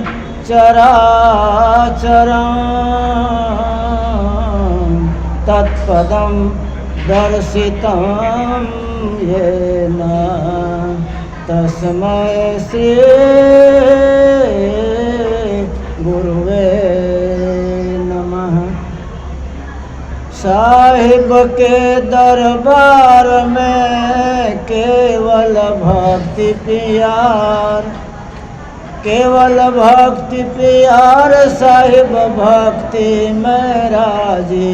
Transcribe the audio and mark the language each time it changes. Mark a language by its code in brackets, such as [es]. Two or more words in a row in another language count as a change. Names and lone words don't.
[sa] चराचरं तत्पदं दर्शितं येन तस्मै श्री गुरुवे नमः। [hi] साहिब के दरबार में केवल भक्ति प्यार, केवल भक्ति प्यार साहिब भक्ति में राजी।